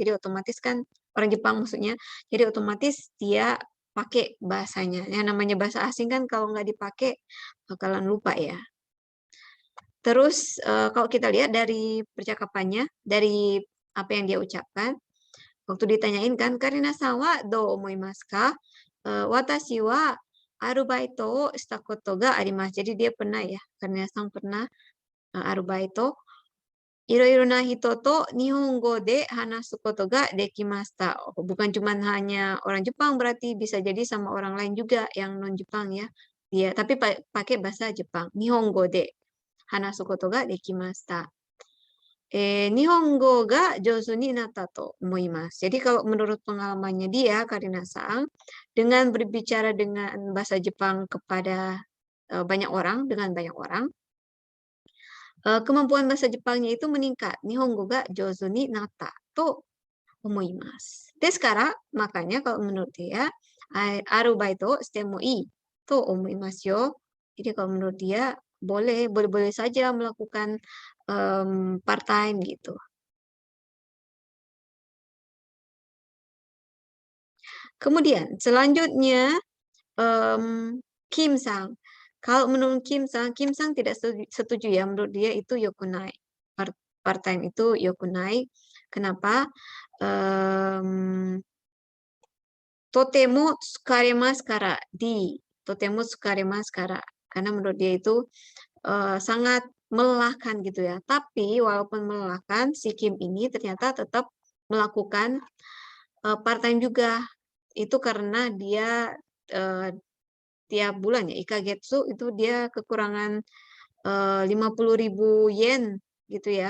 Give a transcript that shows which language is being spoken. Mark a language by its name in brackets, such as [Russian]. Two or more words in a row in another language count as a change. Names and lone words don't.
[Indonesian] Jadi otomatis kan orang Jepang maksudnya. Jadi otomatis dia pakai bahasanya. Yang namanya bahasa asing kan kalau nggak dipakai bakalan lupa ya. Terus kalau kita lihat dari percakapannya, dari apa yang dia ucapkan, waktu ditanyain kan, [Japanese] カリナさんはどう思いますか? 私はアルバイトをしたことがあります. [Indonesian] Jadi dia pernah ya, Karina-san pernah arubaito. [Japanese] いろいろな人と日本語で話すことができました. [Indonesian] Bukan cuma hanya orang Jepang, berarti bisa jadi sama orang lain juga yang non-Jepang ya. Dia tapi pakai bahasa Jepang. [Japanese] 日本語で話すことができました. 日本語が上手になったと思います. [Indonesian] Jadi kalau menurut pengalamannya dia, Karina-san, dengan berbicara dengan bahasa Jepang kepada banyak orang, kemampuan bahasa Jepangnya itu meningkat. [Japanese] 日本語が上手になったと思います. [Indonesian] Sekarang makanya kalau menurut dia, [Japanese] アルバイトしてもいいと思いますよ. [Indonesian] Jadi kalau menurut dia boleh saja melakukan part-time gitu. Kemudian selanjutnya Kim-sang. Kalau menurut Kim-sang tidak setuju ya. Menurut dia itu yokunai. Part-time itu yokunai. Kenapa? [Japanese] とても疲れますから. とても疲れますから. [Indonesian] Karena menurut dia itu sangat melelahkan gitu ya. Tapi walaupun melelahkan, si Kim ini ternyata tetap melakukan part-time juga. Itu karena dia tiap bulan ya, ikagetsu itu dia kekurangan 50.000 yen gitu ya.